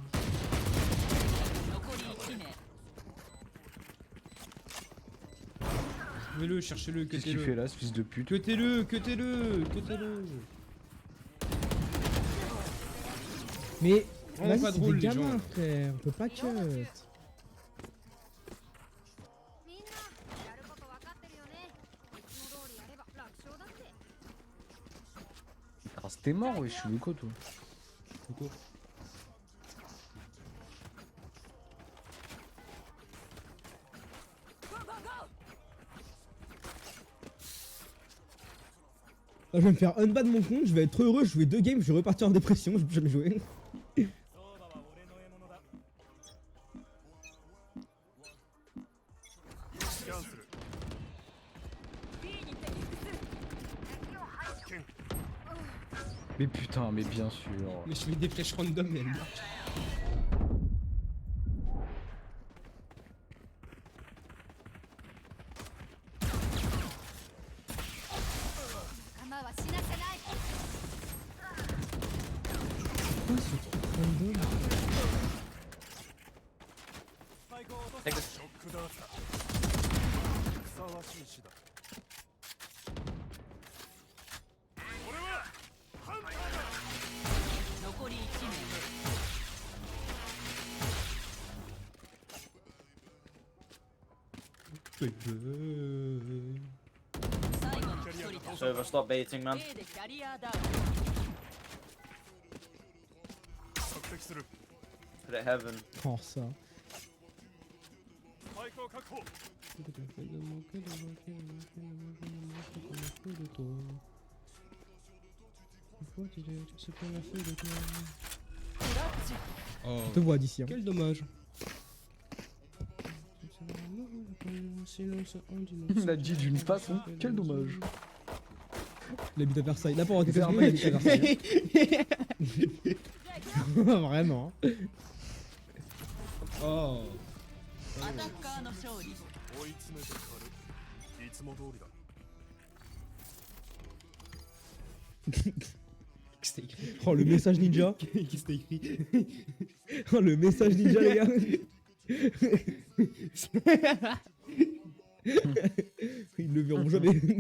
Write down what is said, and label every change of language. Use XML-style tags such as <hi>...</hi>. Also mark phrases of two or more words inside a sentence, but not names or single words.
<fr>Trouvez-le, cherchez-le, Qu'est-ce que tu fais cuttez-le. là, ce fils de pute? Cuttez-le, cuttez-le, cuttez-le. Mais Vraiment vas-y, pas c'est drôle, des les gamins, gens. frère. On peut pas cut.</fr> <ja>みんなやること分かってるよね。いつも通りやれば楽勝だって。</ja> <fr>Ah, c'était mort, ouais, je suis quoi, toi? Coucou. Là, je vais me faire unban de mon compte, je vais être heureux, je vais 2 games, je vais repartir en dépression, je vais plus jamais jouer. Mais putain, mais bien sûr. Mais je fais des flèches random, mais elles marchent.</fr> <ja>仲間は死なせない。</ja> <fr>Pourquoi ce truc random?</fr> <ja>ショックダーツだふさわしい死だ俺はハンターだ残り1名 最後の1人だ</ja> <en>Server, stop baiting, man.</en> <ja>A でキャリアダウン索敵する</ja> <en>Put it heaven.</en> <fr>Oh, ça.</fr> <ja>スパイクを確保</ja> <fr>Oh, Je te vois d'ici. Hein. quel dommage. Il a dit d'une façon, quel dommage. Il habite à Versailles. Là, pour avoir quelque chose, il habite à Versailles. Vraiment. Hein. Oh.</fr> <ja>アタッカーの勝利追い詰めて狩るいつも通りだ</ja> <fr>Qu'est-ce que c'était écrit? Oh, le message ninja. Qu'est-ce que c'était écrit? Oh, le message ninja, les gars. Ils le verront jamais.</fr>